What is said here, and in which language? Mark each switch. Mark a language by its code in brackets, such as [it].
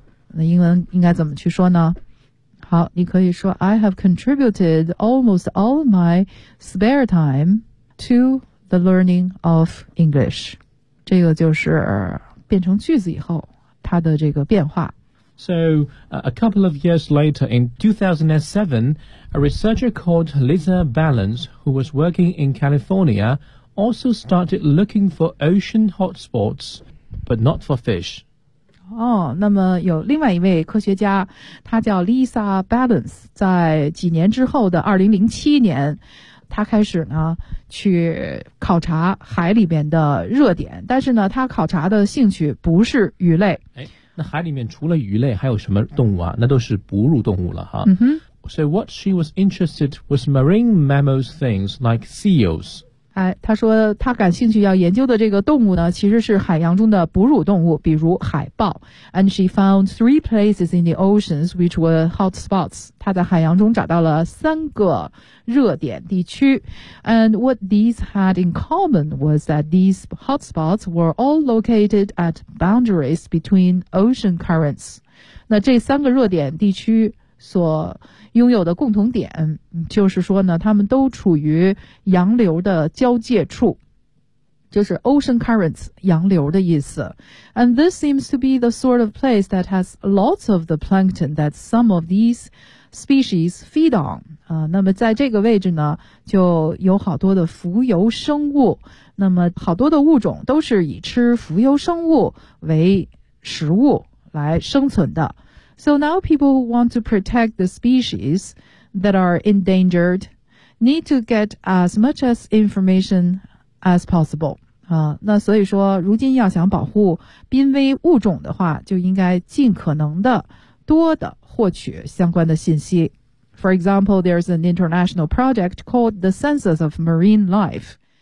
[zh] 那英文应该怎么去说呢？好，你可以说 [en] I have contributed almost all my spare time to the learning of English. [zh] 这个就是变成句子以后它的这个变化。 [en] So, a couple of years later, in 2007, a researcher called Lisa Balance, who was working in California, also started looking for ocean hotspots, but not for fish. [zh] 哦，那么有另外一位科学家，他叫 Lisa Balance， 在几年之后的2007年，他开始呢去考察海里面的热点，但是呢他考察的兴趣不是鱼类。哎，那海里面除了鱼类还有什么动物啊？那都是哺乳动物了哈。嗯哼。 [en] So what she was interested was marine mammals things like seals. [zh] 哎，他说他感兴趣要研究的这个动物呢，其实是海洋中的哺乳动物，比如海豹。 [en] And she found three places in the oceans which were hot spots. [zh] 他在海洋中找到了三个热点地区。 [en] And what these had in common was that these hot spots were all located at boundaries between ocean currents. [zh] 那这三个热点地区所拥有的共同点就是说呢，他们都处于洋流的交界处，就是 ocean currents 洋流的意思。 [en] And this seems to be the sort of place that has lots of the plankton that some of these species feed on、 [zh] 那么在这个位置呢就有好多的浮游生物，那么好多的物种都是以吃浮游生物为食物来生存的。 [en] So now people want to protect the species that are endangered need to get as much as information as possible. [zh] 啊，那所以说，如今要想保护濒危物种的话，就应该尽可能的多的获取相关的信息。 [en] For example, there's an international project called the Census of Marine Life.